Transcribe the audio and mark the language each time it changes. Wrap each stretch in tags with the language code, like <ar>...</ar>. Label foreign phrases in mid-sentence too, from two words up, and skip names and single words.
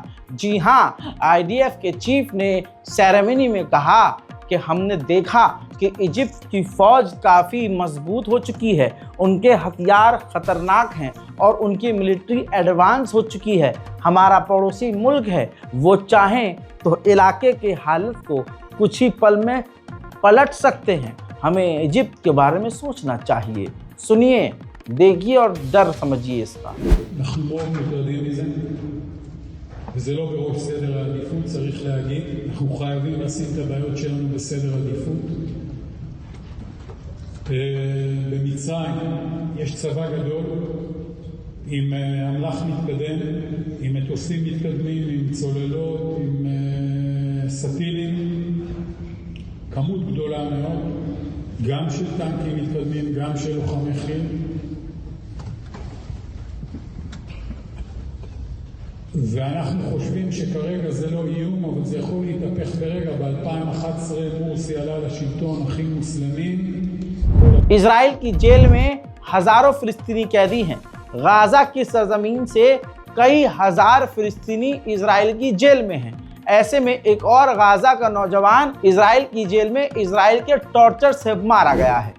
<hi>जी हाँ, आईडीएफ के चीफ ने सेरेमनी में कहा कि हमने देखा कि इजिप्ट की फौज काफ़ी मजबूत हो चुकी है, उनके हथियार खतरनाक हैं और उनकी मिलिट्री एडवांस हो चुकी है। हमारा पड़ोसी मुल्क है, वो चाहें तो इलाके के हालत को कुछ ही पल में पलट सकते हैं। हमें इजिप्ट के बारे में सोचना चाहिए। सुनिए, देखिए और डर समझिए इसका।</hi> <he>וזה לא בראש סדר העדיפות, צריך להגיד, אנחנו חייבים לשים את הבעיות שלנו בסדר עדיפות. במצרים יש צבא גדול, עם אמל"ח מתקדם, עם מטוסים מתקדמים, עם צוללות, עם סטילים, כמות גדולה מאוד, גם של טנקים מתקדמים, גם של לוחמי חיל. ואנחנו חושבים שכרגע זה לא איום, אבל זה יכול להתהפך ברגע. ב-2011 מורסי עלה לשלטון, אחים מוסלמים.</he> <hi>इजराइल की जेल में हजारों फिलिस्तीनी कैदी हैं। गाजा की सरजमीन से कई हजार फिलिस्तीनी इजराइल की जेल में हैं। ऐसे में एक और गाजा का नौजवान इजराइल की जेल में इजराइल के टॉर्चर से मारा गया है।</hi>